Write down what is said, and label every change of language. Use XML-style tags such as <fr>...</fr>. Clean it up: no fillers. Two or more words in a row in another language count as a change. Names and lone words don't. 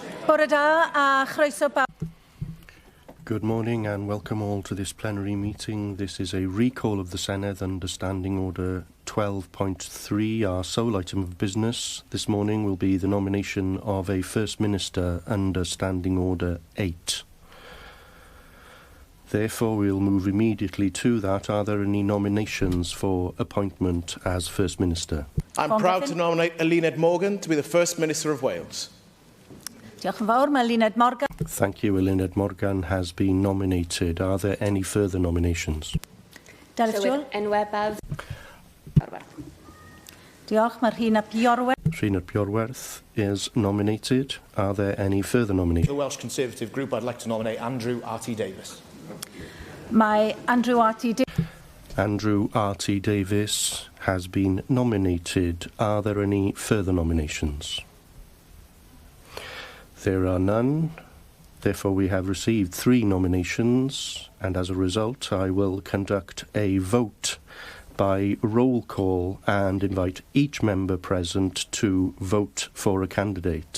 <cy>Bore da a chroeso bawb.</cy> <en>Good morning and welcome all to this plenary meeting. This is a recall of the Senedd under Standing Order 12.3. Our sole item of business this morning will be the nomination of a First Minister under Standing Order 8. Therefore, we'll move immediately to that. Are there any nominations for appointment as First Minister? I'm proud to nominate Eluned Morgan to be the First Minister of Wales.</en> <cy>Diolch yn fawr, mae Eluned Morgan.</cy> <en>Thank you. Eluned Morgan has been nominated. Are there any further nominations?</en> <cy>Delfryd. Enwebaf. Diolch, mae Rhun ap Iorwerth.</cy> <en>Rhun ap Iorwerth is nominated. Are there any further nominations? For the Welsh Conservative group, I'd like to nominate Andrew RT Davies.</en> <cy>Mae Andrew RT Davies.</cy> <en>Andrew RT Davies has been nominated. Are there any further nominations? There are none. Therefore, we have received 3 nominations, and as a result, I will conduct a vote by roll call and invite each member present to vote for a candidate.</en>